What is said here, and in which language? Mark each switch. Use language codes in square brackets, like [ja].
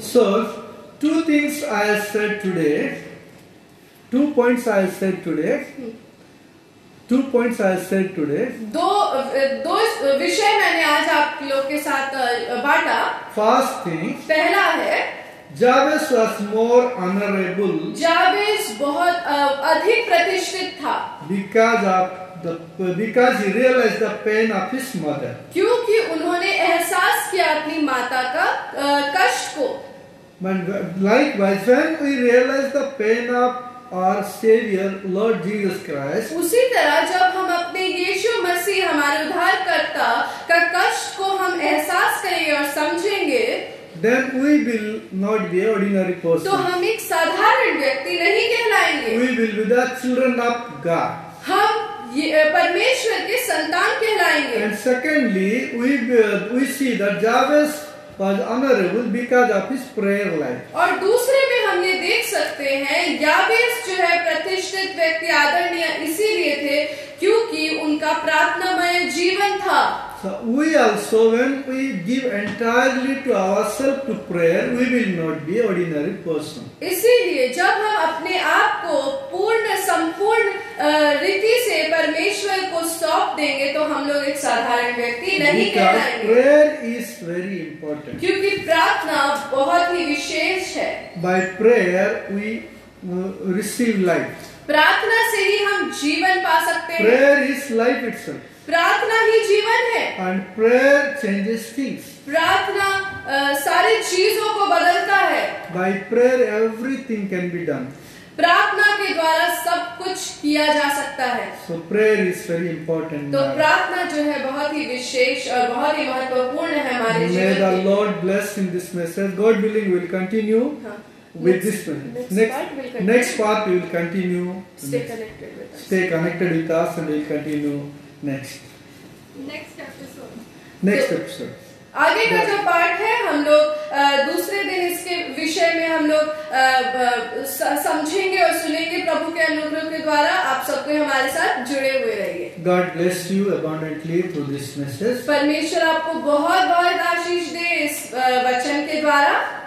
[en] So 2 things I have said today. 2 points I have said today. 2 points I have said today. [hi] दो विषय मैंने आज आप लोग के साथ बांटा. [en] First thing, [hi] पहला है [en] Jabez was more honorable [hi] जाबेज बहुत अधिक प्रतिष्ठित था [en] because he realized the pain of his mother. [hi] क्योंकि उन्होंने एहसास किया अपनी माता का कष्ट को. [en] But likewise, when we realize the pain of our Savior, Lord Jesus Christ, [hi] उसी तरह जब हम अपने यीशु मसीह हमारे उद्धारकर्ता का कष्ट को हम एहसास करेंगे और समझेंगे, [en] then we will not be an ordinary [hi] तो [en] person. [hi] हम एक साधारण व्यक्ति नहीं कहलाएंगे. [en] We will be the children of God. [hi] हम परमेश्वर के संतान कहलाएंगे. [en] And secondly, we see that Jabez was honorable because of his prayer life. [hi] और दूसरे में हम ये देख सकते हैं याबेस जो है प्रतिष्ठित व्यक्ति आदरणीय इसीलिए थे क्योंकि उनका प्रार्थनामय जीवन था. [en] So we also, when we give entirely to ourselves to prayer, we will not be ordinary person. [hi] इसीलिए जब हम अपने आप को पूर्ण संपूर्ण रीति से परमेश्वर को सौंप देंगे तो हम लोग एक साधारण व्यक्ति नहीं [en] Because [hi] कहलाएंगे. [en] prayer is very important. [hi] क्योंकि प्रार्थना बहुत ही विशेष है. [en] By prayer we receive life. [hi] प्रार्थना से ही हम जीवन पा सकते हैं. [en] Prayer is life itself. [hi] प्रार्थना ही जीवन है. [en] And prayer changes things. [hi] प्रार्थना सारी चीजों को बदलता है. [en] By prayer everything can be done. [hi] प्रार्थना के द्वारा सब कुछ किया जा सकता है. [en] So prayer is very important. [hi] तो प्रार्थना जो है बहुत ही विशेष और बहुत ही महत्वपूर्ण है हमारे [en] May [hi] जीवन [en] the [hi] में. [en] Lord bless in this message. God willing, we will continue with this message. Next part we will continue. Stay connected with us. Stay connected with us and we will continue next episode. [hi] आगे का जो पाठ है हम लोग दूसरे दिन इसके विषय में हम लोग समझेंगे और सुनेंगे. प्रभु के अनुग्रह के द्वारा आप सबको हमारे साथ जुड़े हुए रहिए. [en] God bless you abundantly through this message. [hi] परमेश्वर आपको बहुत बहुत आशीष दे इस वचन के द्वारा.